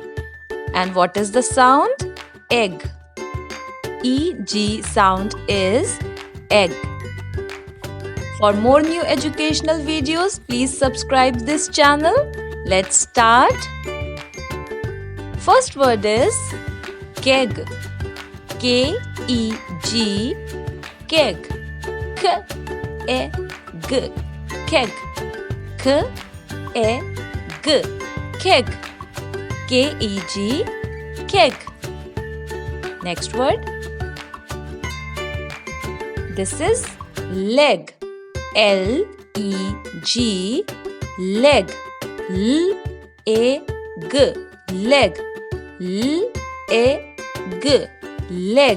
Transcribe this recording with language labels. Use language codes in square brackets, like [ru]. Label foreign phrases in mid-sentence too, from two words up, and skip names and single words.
[en] And what is the sound? Egg. EG sound is egg. For more new educational videos, please subscribe this channel. Let's start. First word is keg. K-E-G, keg. K-E-G, keg. K-E-G, keg. K-E-G, keg. Next word. This is leg. L-E-G, leg. L-A-G, leg. L-A-G, leg.